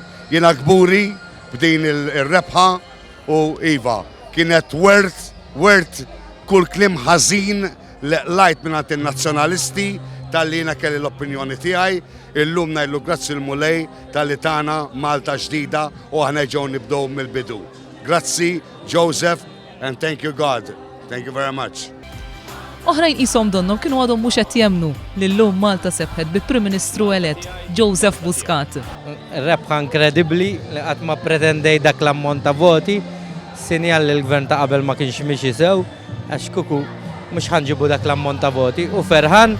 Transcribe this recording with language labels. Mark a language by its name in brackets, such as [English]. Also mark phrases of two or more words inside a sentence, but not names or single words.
[Maltese] Jiena kburi b'din ir-rebħa u iva kienet wert kull kliem ħażin li lajt mingħand in-nazzjonalisti tal-li jiena kelli l-opinjoni tiegħi, illum ngħidlu grazzi l-Mulej tal-li tagħna Malta ġdida u aħna ġew nibdew mill-bidu. Grazzi, Joseph, [English] and thank you, God. Thank you very much. [Maltese] Oħrajn qishom donnu kienu għadhom mhux qed jemmnu li llum Malta sebħet bi Prim Ministru elett Joseph Muscat. Rebħa inkredibbli li qatt ma pretendej dak l-ammont ta' voti, sinjal li l-gvern ta' qabel ma kienx mixi sew, għax kuku mhux ħanġibu dak l-ammont ta' voti u ferħan.